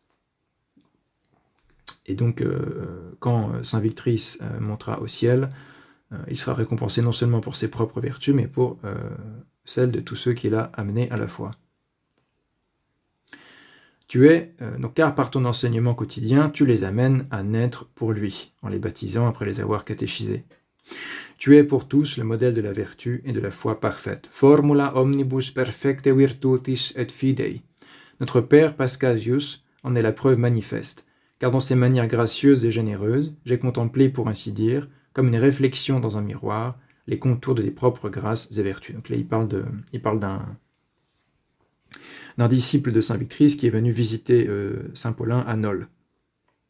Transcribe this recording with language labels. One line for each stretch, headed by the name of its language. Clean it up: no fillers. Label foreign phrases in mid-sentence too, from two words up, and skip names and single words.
French: Et donc, quand saint Victrice montera au ciel, il sera récompensé non seulement pour ses propres vertus, mais pour celles de tous ceux qu'il a amenés à la foi. Car par ton enseignement quotidien, tu les amènes à naître pour lui, en les baptisant après les avoir catéchisés. Tu es pour tous le modèle de la vertu et de la foi parfaite.
Latin: Formula omnibus perfecte virtutis et fidei.
French: Notre père Paschasius en est la preuve manifeste, car dans ses manières gracieuses et généreuses, j'ai contemplé, pour ainsi dire, comme une réflexion dans un miroir, les contours de tes propres grâces et vertus. Donc là, il parle d'un disciple de saint Victrice qui est venu visiter saint Paulin à Nol.